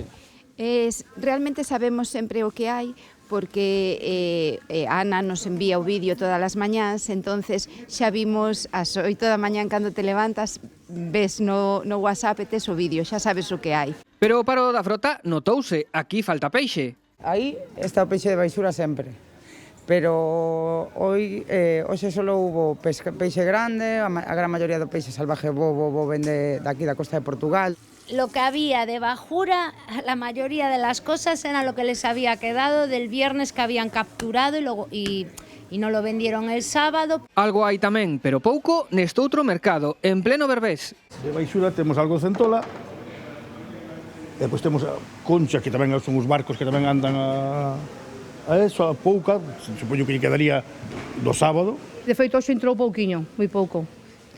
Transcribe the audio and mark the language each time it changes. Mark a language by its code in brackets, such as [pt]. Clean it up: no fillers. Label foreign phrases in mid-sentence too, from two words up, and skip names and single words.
[gl] Realmente sabemos sempre o que hai, porque Ana nos envía o vídeo todas as mañás, entonces xa vimos ás 8 da mañán cando te levantas, ves no WhatsApp e tes o vídeo, xa sabes o que hai. Pero o paro da frota notouse, aquí falta peixe. Aí está o peixe de Baixura sempre. Pero hoxe só hubo peixe grande, a gran maioría do peixe salvaje bobo vende daqui da costa de Portugal. [es] Lo que había de bajura, la mayoría de las cosas era lo que les había quedado del viernes que habían capturado y no lo vendieron el sábado. [gl] Algo hai tamén, pero pouco, neste outro mercado, en pleno Berbés. De Baixura temos algo de centola, e depois temos a concha, que tamén son os barcos que tamén andan a eso, a pouca, supoño que lle quedaría do sábado. De feito, hoxe entrou pouquiño, moi pouco.